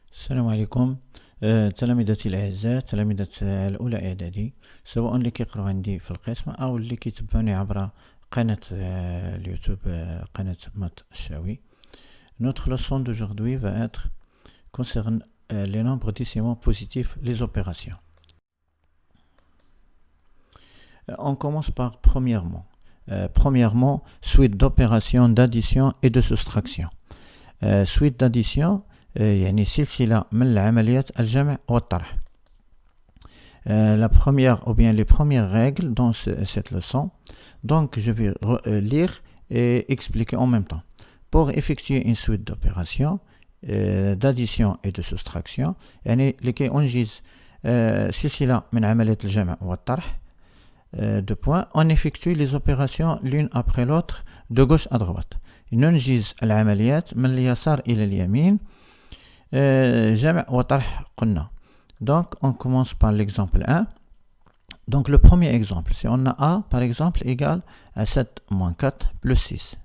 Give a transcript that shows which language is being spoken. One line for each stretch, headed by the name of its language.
Arabic: بكم تلاميذتي الأعزاء، تلاميذة الأولى إعدادي، سواء اللي كيقراو عندي في القسم أو اللي كيتبعوني عبر قناة اليوتيوب قناة مات الشاوي.
French: Notre leçon d'aujourd'hui va être concerne les nombres décimaux positifs, les opérations. On commence par premièrement, suite d'opérations d'addition et de soustraction. Suite d'addition
Arabic: يعني سلسلة من العمليات الجمع والطرح.
French: La première ou bien les premières règles dans cette leçon. Donc je vais lire et expliquer en même temps. Pour effectuer une suite d'opérations d'addition et de soustraction
Arabic: يعني لكي أنجز سلسلة من عمليات الجمع والطرح
French: deux points, on effectue les opérations l'une après l'autre de gauche à droite.
Arabic: ننجز العمليات من اليسار إلى اليمين جمع وطرح قلنا.
French: Donc on commence par l'exemple 1. Donc le premier exemple, si on a A par exemple égale à 7 moins 4 plus 6.